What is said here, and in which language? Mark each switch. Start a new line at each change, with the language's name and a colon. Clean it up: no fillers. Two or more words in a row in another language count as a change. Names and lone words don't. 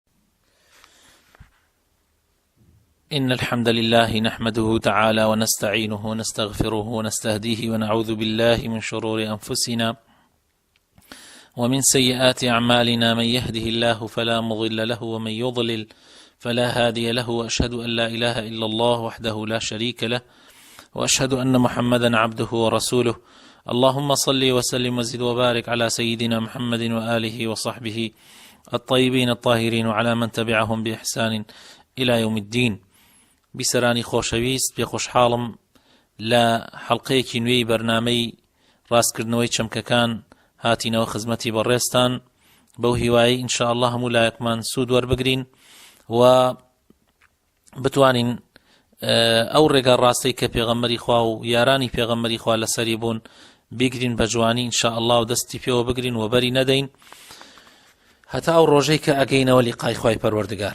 Arabic: إن الحمد لله نحمده تعالى ونستعينه ونستغفره ونستهديه ونعوذ بالله من شرور أنفسنا ومن سيئات أعمالنا، من يهده الله فلا مضل له ومن يضلل فلا هادي له، وأشهد أن لا إله إلا الله وحده لا شريك له، وأشهد أن محمدا عبده ورسوله. اللهم صل وسلم وزد وبارك على سيدنا محمد وآله وصحبه الطيبين الطاهرين وعلى من تبعهم بإحسان إلى يوم الدين.
Central Kurdish: بیسەرانی خۆشەویست، پێ خۆشحاڵم لە حەڵقەیەکی نوێی بەرنامەی ڕاستکردنەوەی چەمکەکان هاتینەوە خزمەتی بەڕێستان، بەو هیوایی
Arabic: ئینشاء الله
Central Kurdish: هەموو لایەکمان سوود وەربگرین و بتوانین ئەو ڕێگە ڕاستەی کە پێغەمبەری خوا و یارانی پێغەمبەری خوا لەسەری بوون بیگرین بە جوانی
Arabic: ئینشاء الله
Central Kurdish: و دەستی پێوە بگرین و بەری نەدەین هەتا ئەو ڕۆژەی کە ئەگەینەوە لیقای خوای پەروەردگار.